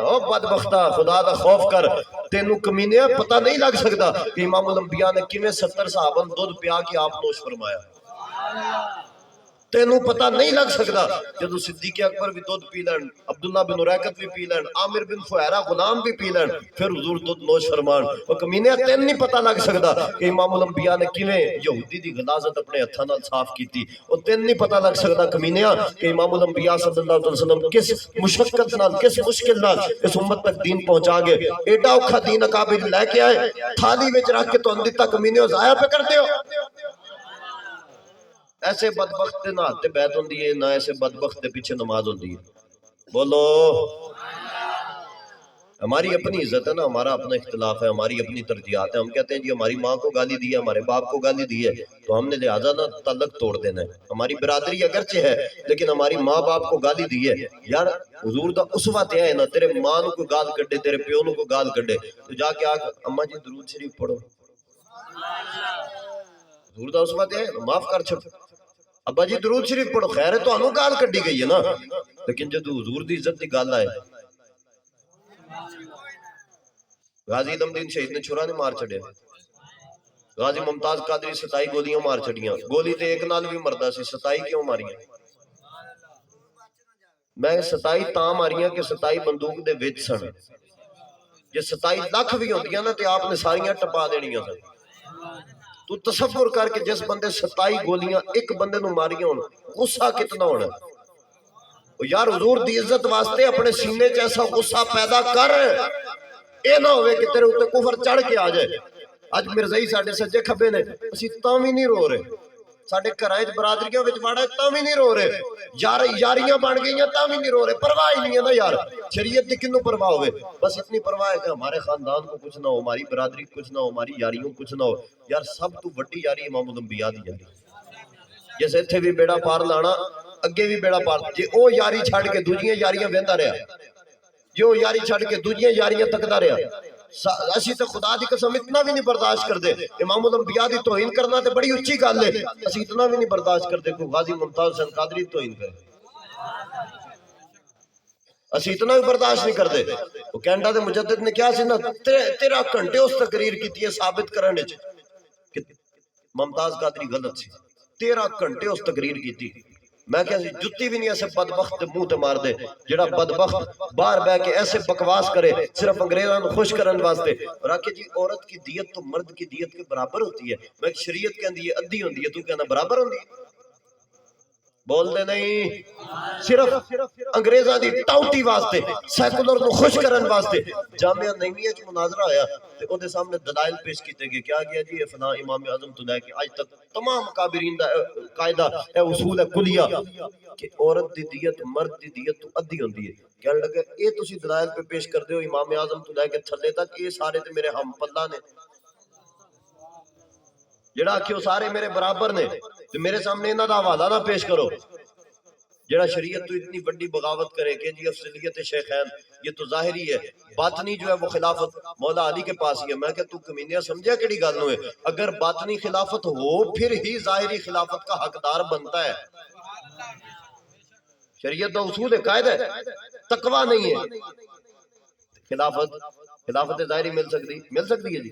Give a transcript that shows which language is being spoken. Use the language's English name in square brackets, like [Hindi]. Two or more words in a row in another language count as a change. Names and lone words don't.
[Punjabi] او بدبختہ خدا دا خوف کر، تینوں کمینیا پتہ نہیں لگ سکتا کہ امام الانبیاء نے کیویں 70 صحابہ دودھ پیا کے آپ نوش فرمایا، تینوں پتہ نہیں لگ سکتا۔ جدو صدیق اکبر بھی دودھ پی لین، عبداللہ بن عریقت بھی پی لین، عامر بن فہیرہ غلام بھی پی لین، پھر حضور دودھ نوش فرمان۔ وہ کمینیا تین نہیں پتہ لگ سکتا کہ امام الانبیاء نے کیویں یہودی دی غلاظت اپنے ہتھاں نال صاف کیتی، اور تین نہیں پتہ لگ سکتا کمینیا کہ امام الانبیاء [Arabic] صلی اللہ علیہ وسلم [Punjabi] کس مشقت نال، کس مشکل نال اس امت تک دین پہنچا گئے۔ ایڈا اوکھا دین اکابر لے کے آئے، تھالی وچ رکھ کے تو اندر تک کمینیو ضائع پہ کر دیو۔ ایسے بدبخت نہ ہاتھ بیعت ہوندی ہے، نہ ایسے بدبخت دے پیچھے نماز ہوندی ہے۔ [Urdu] بولو ہماری اپنی عزت ہے نا، ہمارا اپنا اختلاف ہے، ہماری اپنی ترجیحات ہیں۔ ہم کہتے ہیں جی ہماری ماں کو گالی دی ہے، ہمارے باپ کو گالی دی ہے، تو ہم نے لہٰذا نہ تعلق توڑ دینا ہے۔ ہماری برادری اگرچہ ہے لیکن ہماری ماں باپ کو گالی دی ہے، [Punjabi] یار حضور دا اسوہ تے ہے نا، تیرے ماں نو کو گال کڈے، تیرے پیو نو کو گال کڈے تو جا کے آگ اماں جی درود شریف پڑھو، حضور دا اسوہ تے ہے، معاف کر چھپ، ابا جی درود شریف پڑھو، خیر ہے تو انہوں گال کڈی گئی ہے نا، لیکن جدو حضور دی عزت دی گال آئے، غازی علم دین شہید نے چھرا نے مار چھڑے، غازی ممتاز قادری 27 گولیاں مار چھڑیاں، گولی تے ایک نال بھی مردہ سی، 27 کیوں ماریاں؟ میں 27 تاں ماریاں کہ 27 بندوق دے وچ سن، جے 27 لاکھ بھی ہوندیاں نا تے آپ نے ساریاں ٹپا دینیاں سن۔ تو تصور کر کے جس بندے 27 گولیاں ایک بندے نو ماریاں ہونا، غصہ کتنا ہونا؟ یار حضور دی عزت واسطے اپنے سینے چ ایسا غصہ پیدا کر، اے نہ ہوئے کہ تیرے اوتے کفر چڑھ کے آ جائے۔ اج مرزائی ساڈے سجے کھبے نے، اسی تاں بھی نہیں رو رہے، ساڈے گھراں وچ برادریاں وچ واڑا تاں بھی نہیں رو رہے، یاریاں بن گئیاں تاں بھی نہیں رو رہے، پرواہ ہی نہیں ہے نا یار، شریعت دی کنوں پرواہ ہوئے؟ [Urdu] بس اتنی پرواہ ہے کہ ہمارے خاندان کو کچھ نہ ہو، ہماری برادری کچھ نہ ہو، ہماری یاریوں کچھ نہ ہو۔ [Punjabi] یار سب تو وڈی یاری امام الانبیاء دی یاری، جیسے اتھے بھی بیڑا پار لانا اگے بھی بیڑا پار جے او یاری چھڑ کے دوجیاں یاریاں ویندا رہیا جے او یاری چھڑ کے دوجیاں یاریاں تکدا رہیا اسی تے خدا دی قسم اتنا بھی نہیں برداشت کردے امام الانبیاء دی توہین کرنا تے بڑی اچھی گل ہے اسی اتنا بھی نہیں برداشت کردے کوئی غازی ممتاز حسین قادری دی توہین کرے اسی اتنا بھی برداشت نہیں کردے وہ کینیڈا دے مجدد نے کیا سی نا 13 گھنٹے اس تقریر کیتی ہے ثابت کرنے وچ کہ ممتاز قادری غلط سی 13 گھنٹے اس تقریر کیتی میں کہا سی جتی بھی نہیں ایسے بدبخت منہ تے مار دے جڑا بدبخت باہر بہ کے ایسے بکواس کرے صرف انگریزاں کو خوش کرن واسطے [Urdu] اور آکے جی عورت کی دیت تو مرد کی دیت کے برابر ہوتی ہے [Punjabi] میں شریعت کہندی ہے ادھی ہوندی ہے تو کہنا برابر ہوندی ہے بول دے نہیں صرف انگریزاں دی ٹاؤٹی واسطے سیکولر کو خوش کرن واسطے جامعہ نعیمیہ چ مناظرہ آیا تے او دے سامنے دلائل پیش کیتے گئے کیا گیا جی فلاں امام اعظم تو لے کے آج تک تمام کابرین دا قاعدہ اے اصول ہے کلیہ کہ عورت دی دیت مرد دی دیت تو ادھی ہوندی ہے کہنے لگے اے تسی دلائل پہ پیش کر دیو امام اعظم تو لے کے تھلے تک یہ سارے تے میرے ہم پلہ نے جڑا کیوں سارے میرے برابر نے تو میرے سامنے انہاں دا حوالہ نہ پیش کرو جڑا شریعت تو اتنی بڑی بغاوت کرے کہ [Urdu] جی افضلیت شیخین یہ تو ظاہری ہے باطنی جو ہے وہ خلافت مولا علی کے پاس ہی ہے [Punjabi] میں کہ تو کمینیا سمجھا کیڑی گل نو ہے [Urdu] اگر باطنی خلافت ہو پھر ہی ظاہری خلافت کا حقدار بنتا ہے شریعت کا اصول ہے قاعدہ ہے تقوی نہیں ہے خلافت ظاہری مل سکتی ہے جی